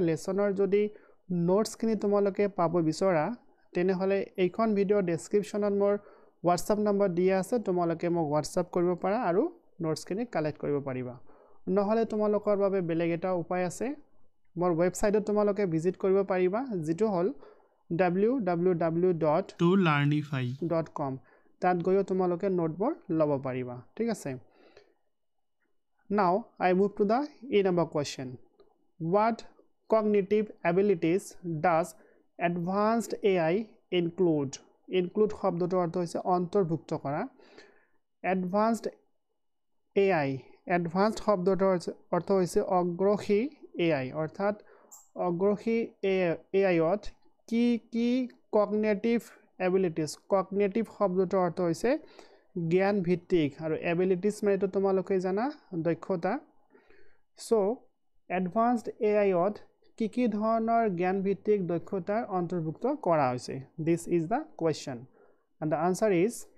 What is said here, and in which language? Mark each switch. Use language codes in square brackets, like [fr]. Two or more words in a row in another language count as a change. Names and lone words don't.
[as] লেসনৰ যদি নোটছখিনি তোমালোকে পাব বিচৰা তেনেহলে এইখন [en] video description [as] মোৰ WhatsApp নম্বৰ দিয়া আছে তোমালোকে মোক WhatsApp কৰিব পাৰা আৰু নোটছখিনি কালেক্ট কৰিব পাৰিবা নহলে তোমালোকৰ বাবে বেলেগ এটা উপায় আছে মোৰ ৱেবছাইটত তোমালোকে ভিজিট কৰিব পাৰিবা যেটো হল www.tolearnify.com তাত গৈও তোমালোকে নোটবোৰ ল'ব পাৰিবা ঠিক আছে [en] Now I move to the A number question. What cognitive abilities does advanced AI include? [as] Include শব্দটোৰ অৰ্থ হৈছে অন্তৰ্ভুক্ত কৰা [en] advanced AI [as] advanced শব্দটোৰ অৰ্থ হৈছে অগ্ৰহী AI অৰ্থাৎ অগ্ৰহী AI-ত কি [en] cognitive abilities [as] cognitive শব্দটোৰ অৰ্থ হৈছে জ্ঞান ভিত্তিক আৰু এবিলিটিজ মানে তো তোমালোকে জানা দক্ষতা সো [en] advanced AI [as] কি ধৰণৰ জ্ঞান ভিত্তিক দক্ষতাৰ অন্তৰ্ভুক্ত কৰা হৈছে [en] this is the question and the answer is